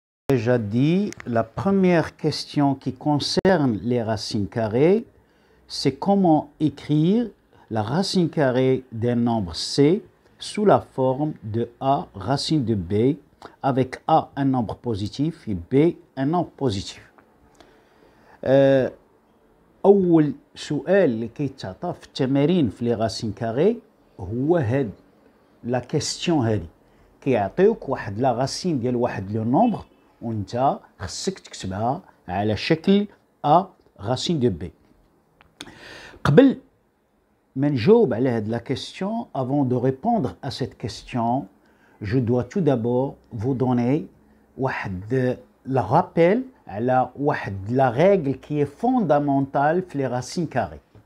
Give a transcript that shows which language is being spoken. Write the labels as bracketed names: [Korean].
[French] Déjà dit, la première question qui concerne les racines carrées, c'est comment écrire la racine carrée d'un nombre C sous la forme de A racine de B, avec A un nombre positif et B un nombre positif. [Arabic] أول سؤال اللي كيتعطى في التمارين في لي راسين كاري هو هاد لا كيستيون هادي، كيعطيوك واحد لا راسين ديال واحد لو نومبر وانت خصك تكتبها على شكل ا راسين دو بي. قبل ما نجاوب على هاد لا كيستيون، [French] avant de répondre à cette question, je dois tout d'abord vous donner واحد la rappel [Arabic] على واحد [French] la règle qui est fondamentale في les racines carrées.